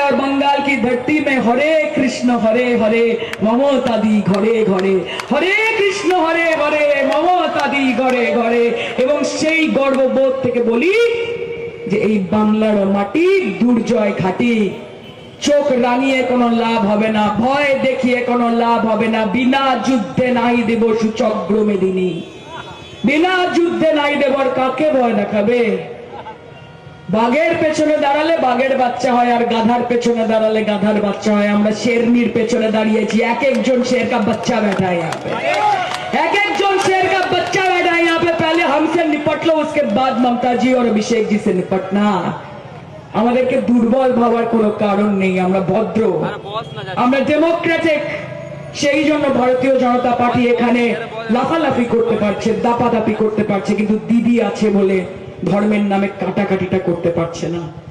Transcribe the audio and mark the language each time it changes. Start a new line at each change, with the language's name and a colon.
Hindi: और बंगाल की धरती में हरे कृष्ण हरे हरे ममता दी घरे घरे, हरे कृष्ण हरे हरे ममता दी घरे घरे।
Bangla: এবং সেই গর্ববোধ থেকে বলি যে এই বাংলার মাটি দুর্জয় ঘাটি, চোখ রাঙিয়ে কোনো লাভ হবে না, ভয় দেখিয়ে কোনো লাভ হবে না, বিনা যুদ্ধে নাই দেব সুচক্র মেদিনী। বিনা যুদ্ধে নাই দেবর কাকে ভয় দেখাবে। বাঘের পেছনে দাঁড়ালে বাঘের বাচ্চা হয়, আর গাধার পেছনে দাঁড়ালে গাধার বাচ্চা হয়। আমরা শেরনির পেছনে দাঁড়িয়েছি, এক একজন
Hindi: शेर का बच्चा बैठा है यहाँ पे, एक एक जोन शेर का बच्चा बैठा है यहाँ पे। पहले हमसे निपट लो, उसके बाद ममता जी और अभिषेक जी से निपटना।
Bangla: আমাদেরকে দুর্বল ভাবার কোনো কারণ নেই, আমরা ভদ্র, আমরা ডেমোক্রেটিক। সেই জন্য ভারতীয় জনতা পার্টি এখানে লাফালাফি করতে পারছে, দাপাদাপি করতে পারছে, কিন্তু দিদি আছে বলে ধর্মের নামে কাটাকাটিটা করতে পারছে না।